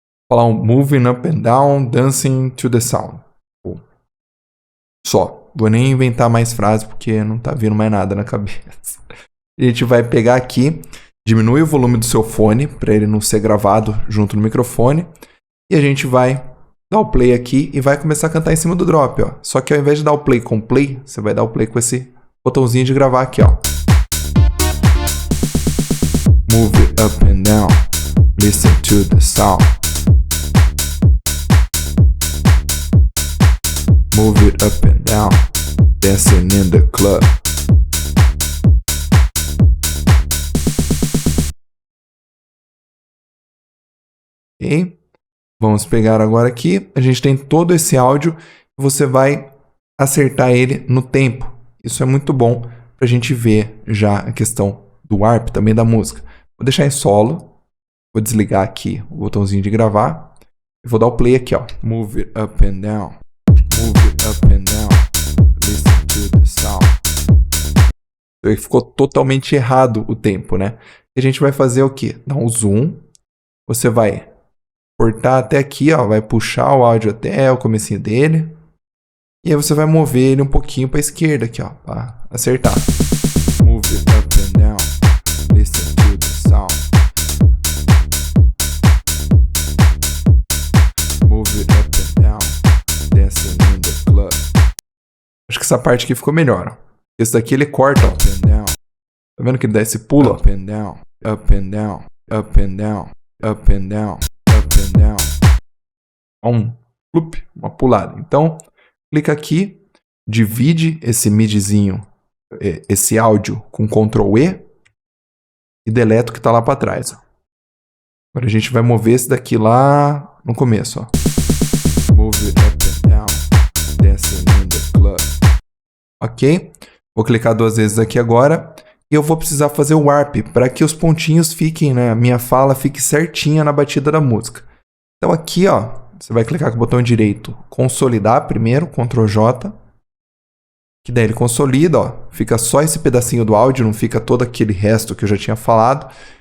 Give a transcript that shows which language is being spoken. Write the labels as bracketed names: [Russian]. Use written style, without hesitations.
[Portuguese] Falar um [English] moving up and down, dancing to the sound. [Portuguese] Só. Vou nem inventar mais frases porque não tá vindo mais nada na cabeça. A gente vai pegar aqui, diminui o volume do seu fone para ele não ser gravado junto no microfone. E a gente vai dar o play aqui e vai começar a cantar em cima do drop, ó. Só que ao invés de dar o play com play, você vai dar o play com esse botãozinho de gravar aqui, ó. [English] Move it up and down, listen to the sound. Move it up and down, dancing in the club. [Portuguese] Ok? Vamos pegar agora aqui. A gente tem todo esse áudio. Você vai acertar ele no tempo. Isso é muito bom para a gente ver já a questão do warp, também da música. Vou deixar em solo. Vou desligar aqui o botãozinho de gravar. E vou dar o play aqui, ó. [English] Move it up and down. Move it up and down, listen to the sound. [Portuguese] Ficou totalmente errado o tempo, né? E a gente vai fazer o quê? Dar um zoom. Você vai cortar até aqui, ó. Vai puxar o áudio até o comecinho dele. E aí você vai mover ele um pouquinho para a esquerda aqui, ó. Para acertar. [English] Move it up and down, listen to the sound. Move it up and down, dancing in the club. [Portuguese] Acho que essa parte aqui ficou melhor, ó. Esse daqui ele corta, ó. [English] Up and down. [Portuguese] Tá vendo que ele dá esse pulo? [English] Up and down, up and down, up and down, up and down, up and down. [Portuguese] Uma pulada. Então, clica aqui, divide esse midzinho, esse áudio com Ctrl E e deleta o que tá lá para trás, ó. Agora a gente vai mover esse daqui lá no começo, ó. [English] Move it up and down, dancing in the club. [Portuguese] Ok? Vou clicar 2 vezes aqui agora. E eu vou precisar fazer o warp para que os pontinhos fiquem, né? A minha fala fique certinha na batida da música. Então aqui, ó, você vai clicar com o botão direito, consolidar primeiro, Ctrl J. Que daí ele consolida, ó. Fica só esse pedacinho do áudio, não fica todo aquele resto que eu já tinha falado.